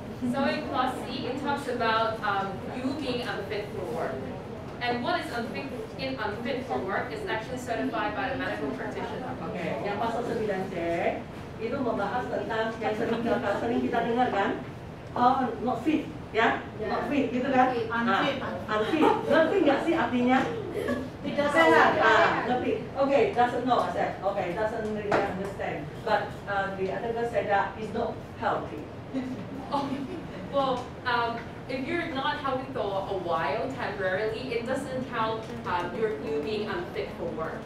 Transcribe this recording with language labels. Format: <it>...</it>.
<en>So in class C, it talks about you being unfit for work. And what is unfit for work is actually certified by the medical practitioner.</en> <id>Oke, yang pasal 9C itu membahas tentang yang sering kita dengar kan?</id> <en>Oh, not fit, ya? Not fit, gitu kan? Unfit. Unfit.</en> <id>Ngerti nggak sih artinya? Tidak sehat.</id> <en>Ngerti. Okay, doesn't know, I said. Okay, doesn't really understand. But the other girl said that is not healthy. Oh, well, if you're not healthy for a while, temporarily, it doesn't count you being unfit for work.</en>